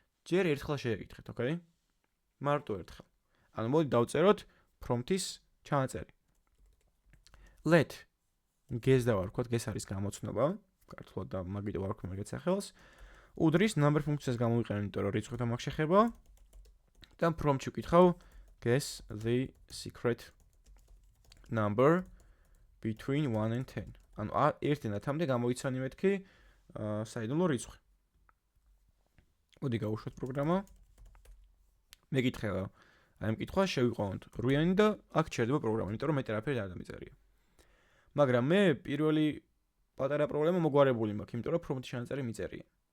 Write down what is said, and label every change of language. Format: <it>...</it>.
<ka>ჯერ ერთხელ შეეკითხეთ, ოკეი? მარტო ერთხელ. ანუ მოდი დავწეროთ prompt-ის ჩანაწერი. let guess დავარქვათ, guess არის გამოცნობა, ქართულად და მაგიტო ვარქვი მაგეთ სახელს. უდრის number ფუნქციას გამოვიყენებ, იმიტომ რომ რიცხვთან მაქვს შეხება. და prompt-ში ვკითხავ</ka> <en>guess the secret number between 1 and 10.</en> <ka>ანუ 1-დან 10-მდე გამოიცანი მეთქი საიდუმლო რიცხვი. მოდი გავუშვათ პროგრამა. მეკითხება აი ამ კითხვას შევიყვანოთ 8-იანი და აქ ჩერდება პროგრამა, იმიტომ რომ მეტი არაფერი არ დამიწერია. მაგრამ მე პირველი პატარა პრობლემა მოგვარებული მაქვს, იმიტომ რომ prompt-ში ჩანაწერი მიწერია.</ka>